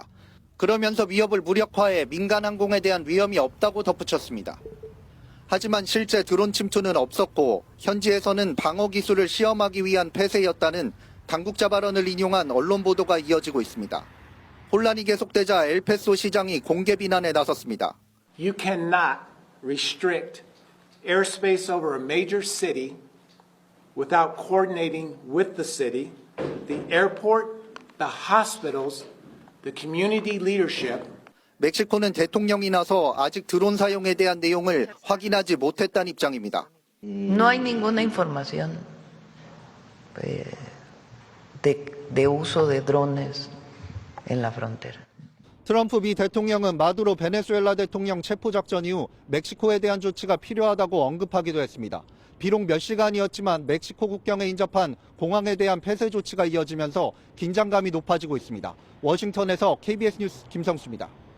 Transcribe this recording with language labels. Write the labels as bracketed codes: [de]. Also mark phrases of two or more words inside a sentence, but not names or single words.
[ko] 그러면서 위협을 무력화해 민간항공에 대한 위험이 없다고 덧붙였습니다. 하지만 실제 드론 침투는 없었고 현지에서는 방어 기술을 시험하기 위한 폐쇄였다는 당국자 발언을 인용한 언론 보도가 이어지고 있습니다. 혼란이 계속되자 엘페소 시장이 공개 비난에 나섰습니다. [en] You cannot restrict airspace over a major city without coordinating with the city, the airport, the hospitals, the community leadership. [ko] 멕시코는 대통령이 나서 아직 드론 사용에 대한 내용을 확인하지 못했다는 입장입니다. [es] No hay ninguna información de uso de drones en la frontera. [ko] 트럼프 미 대통령은 마두로 베네수엘라 대통령 체포 작전 이후 멕시코에 대한 조치가 필요하다고 언급하기도 했습니다. 비록 몇 시간이었지만 멕시코 국경에 인접한 공항에 대한 폐쇄 조치가 이어지면서 긴장감이 높아지고 있습니다. 워싱턴에서 KBS 뉴스 김성수입니다.